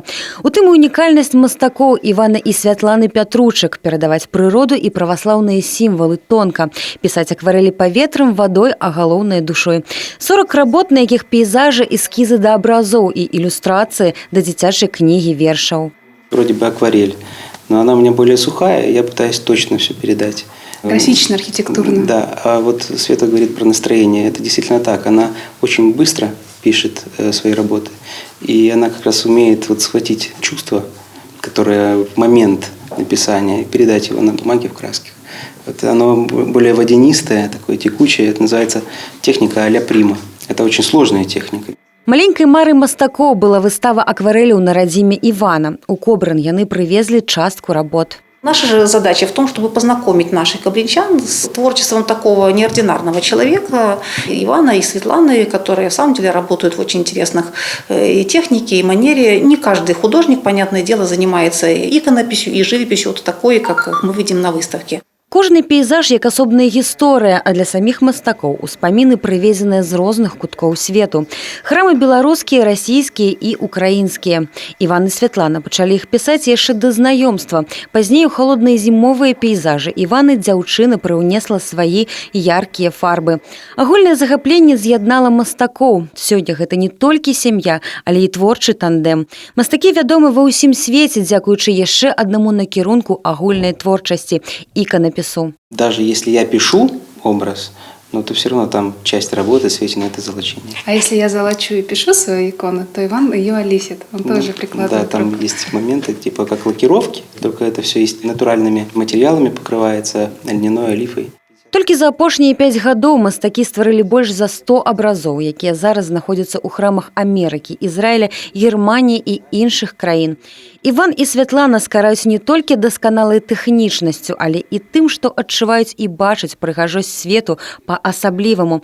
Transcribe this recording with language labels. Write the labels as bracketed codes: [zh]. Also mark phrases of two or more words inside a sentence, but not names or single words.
[be] У тым і унікальнасць мастакоў Івана і Святланы Пятручак перадаваць прыроду і праваслаўныя сімвалы тонка, пісаць акварэлі [ru] ветром, водой, [be] а галоўнай душой. 40 работ, на якіх пейзажы, эскізы да абразоў і ілюстрацыі да дзіцячай кнігі вершаў. [ru] Вроде бы акварель, но она у меня более сухая, я пытаюсь точно все передать. Классично, архитектурно. Да, а вот Света говорит про настроение. Это действительно так. Она очень быстро пишет свои работы. И она как раз умеет вот схватить чувство, которое в момент написания, и передать его на бумаге в красках. Вот оно более водянистое, такое текучее. Это называется техника а-ля прима. Это очень сложная техника. [be] Маленькай марай мастакоў была выстава акварэляў на радзіме Івана. У Кобрын яны прывезлі частку работ. [ru] Наша же задача в том, чтобы познакомить наших кобринчан с творчеством такого неординарного человека, Ивана и Светланы, которые, в самом деле, работают в очень интересных и технике, и манере. Не каждый художник, понятное дело, занимается и иконописью, и живописью, вот такой, как мы видим на выставке. [be] Кожны пейзаж як асобная гісторыя, а для саміх мастакоў успаміны прывезеныя з розных куткоў свету. Храмы беларускія, расійскія і украінскія. Іван і Святлана пачалі іх пісаць яшчэ да знаёмства. Пазней у халодныя зімовыя пейзажы Іваны дзяўчына прыўнесла свае яркія фарбы. Агульнае захапленне з'яднала мастакоў. Сёння гэта не толькі сям'я, але і творчы тандэм. Мастакі вядомы ва ўсім свеце, дзякуючы яшчэ аднаму накірунку агульнай творчасці – іканапісу. [ru] Даже если я пишу образ, но то все равно там часть работы Свете на это золочение. А если я золочу и пишу свою икону, то Иван ее олисит. Он тоже прикладывает. Да, там есть моменты типа как лакировки, только это все натуральными материалами покрывается, льняной олифой. [be] Толькі за апошнія 5 гадоў мастакі стварылі больш за 100 абразоў, якія зараз знаходзяцца ў храмах Амерыкі, Ізраіля, Германіі і іншых краін. Іван і Святлана скараюць не толькі дасканалай тэхнічнасцю, але і тым, што адчуваюць і бачаць прыгажосць свету па-асабліваму.